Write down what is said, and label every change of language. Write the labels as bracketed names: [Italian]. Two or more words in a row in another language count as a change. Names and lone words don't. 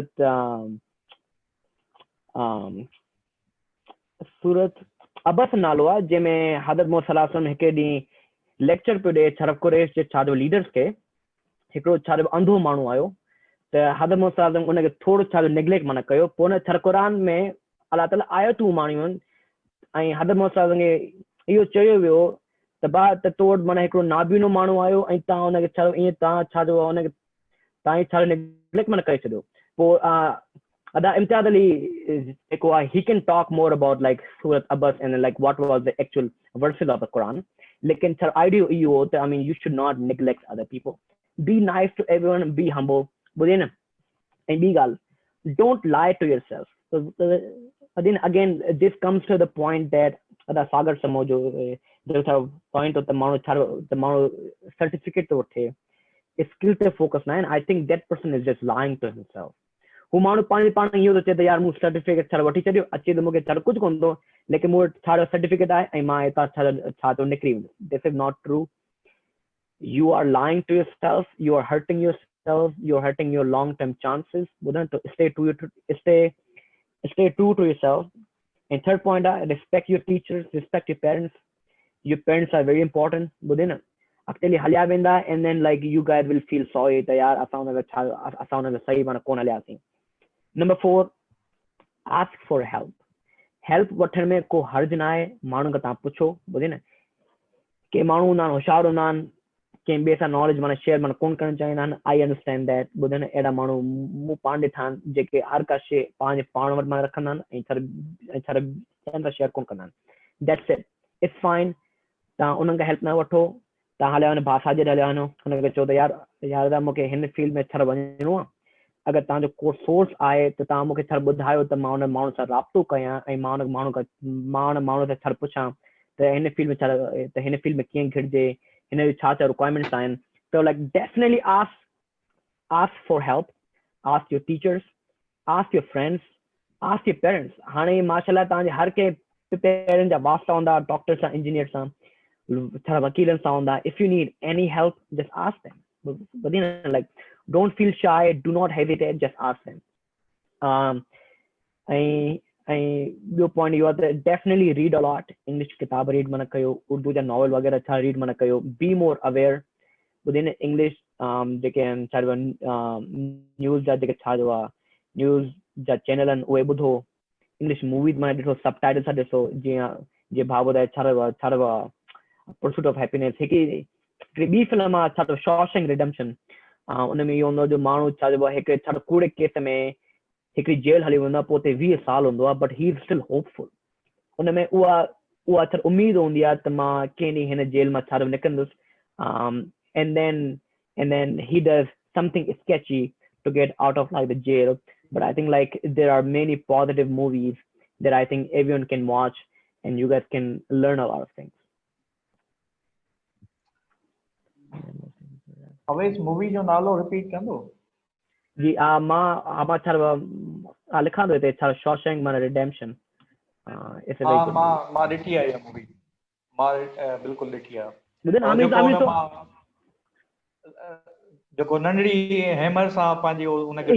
[Sindhi] सूरत अबस नालो आहे जंहिंमें हज़रत मोहम्मद [Arabic] صلى الله عليه وسلم [Sindhi] हिकु ॾींहुं लेक्चर पियो ॾिए छा कुरैश जे छा लीडर्स खे हिकिड़ो छा अंधो माण्हू आयो त हज़रत मोहम्मद [Arabic] صلى الله عليه وسلم [Sindhi] उनखे थोरो छा नेग्लेक्ट माना कयो पोइ हुन छा क़ुरान में अलाह ताला आयतूं माणियूं आहिनि ऐं हज़रत मोहम्मद [Arabic] صلى الله عليه وسلم [Sindhi] खे इहो चयो वियो त भाउ त तो वटि माना हिकिड़ो नाबीनो माण्हू आयो ऐं तव्हां हुनखे छा ईअं तव्हां छा चइबो आहे हुनखे तव्हां छा नेग्लेक्ट माना करे छॾियो पोइ अदा इम्तियाज़ अली जेको आहे [English] he can talk more about like Surat Abbas and like what was the actual verses of the Quran [Sindhi] लेकिन छा आइडियो इहो हो त [English] I mean you should not neglect other people be nice to everyone be humble [Sindhi] ॿुधे न ऐं ॿी ॻाल्हि [English] don't lie to yourself so then again this comes to the point [Sindhi] that अदा सागर समो जो छा पॉइंट हो त माण्हू सर्टिफिकेट थो वठे स्किल ते फोकस न आहिनि [English] I think that person is just lying to himself [Sindhi] हू माण्हू पंहिंजे पाण इहो थो चए त यार मूं सर्टिफिकेट छा वठी छॾियो अचे त मूंखे छा कुझु कोन थो लेकिन मूं वटि छा सर्टिफिकेट आहे ऐं मां हितां छा थो निकिरी वेंदुसि [English] this is not true you are lying to yourself you are hurting yourself you are hurting your long term chances [Sindhi] ॿुधनि तो स्टे [English] true to yourself and third point आहे respect your teachers respect your parents are very important [Sindhi] ॿुधे न अॻिते हलिया वेंदा [English] and then like you guys will feel sorry [Sindhi] त यार असां हुनखे सही माना कोन हलियासीं [English] Number 4, ask for help. [Sindhi] Help वठण में को हर्ज न आहे माण्हू खां तव्हां पुछो ॿुधे न के माण्हू हूंदा आहिनि होशियार हूंदा आहिनि कंहिं ॿिए सां नॉलेज माना शेयर माना कोन करणु चाहींदा आहिनि [English] I understand that [Sindhi] ॿुधे न अहिड़ा माण्हू मूं पाण ॾिठा आहिनि जेके हर का शइ पंहिंजे पाण वटि माना रखंदा आहिनि ऐं छा ॿियनि सां शेयर कोन कंदा आहिनि [English] that's it it's fine [Sindhi] तव्हां उन्हनि खां हेल्प न वठो तव्हां हलिया वञो भाषा जे हलिया वञो हुनखे चओ त यार मूंखे हिन फील्ड में छा वञिणो आहे अगर तव्हांजो को सोर्स आहे त तव्हां मूंखे छा ॿुधायो त मां हुन माण्हू सां राब्तो कयां ऐं मां हुन माण्हू सां छा पुछां त हिन फील्ड में छा त हिन फील्ड में कीअं घिरजे हिन जी छा रिक्वायरमेंट्स आहिनि त [English] like definitely ask for help ask your teachers ask your friends ask your parents [Sindhi] हाणे माशाल्लाह तव्हांजे हर कंहिं पेरेंट्स जा वास्ता हूंदा डॉक्टर सां इंजीनियर सां छा वकीलनि सां हूंदा [English] if you need any help just ask them like don't feel shy do not hesitate just ask them [Sindhi] ॿियो पॉइंट इहो आहे त [English] definitely read a lot [Sindhi] इंग्लिश किताब रीड माना कयो उर्दू जा नॉवल वग़ैरह छा रीड माना कयो [English] be more aware [Sindhi] ॿुधे न इंग्लिश जेके आहिनि छा चइबो न्यूज़ जा जेके छा आहे न्यूज़ जा चैनल आहिनि उहे ॿुधो इंग्लिश मूवीज़ माना ॾिसो सब टाइटल सां ॾिसो जीअं भाउ ॿुधाए छा परसूट ऑफ हैप्पीनेस हिकिड़ी ॿी फिल्म आहे छा शॉशैंक रिडेम्पशन उन में इहो हूंदो जो माण्हू छा चइबो आहे हिकिड़े छा कूड़े केस में हिकिड़ी जेल हली वेंदो आहे पोइ हुते 20 साल हूंदो आहे [English] but he is still hopeful [Sindhi] उन में उहा छा उमेद हूंदी आहे त मां कंहिं ॾींहुं हिन जेल मां छा निकिरंदुसि [English] and then he does something sketchy to get out of like the jail but I think like there are many positive movies that I think everyone can watch and you guys can learn a lot of things. [Sindhi] अवेश मूवी जो नालो रिपीट कंदो जी मां छा लिखां थो हिते छा शॉशैंक माना रिडेम्पशन मां ॾिठी आहे इहा मूवी मां बिल्कुलु ॾिठी आहे जेको नंढड़ी हैमर सां पंहिंजी उनखे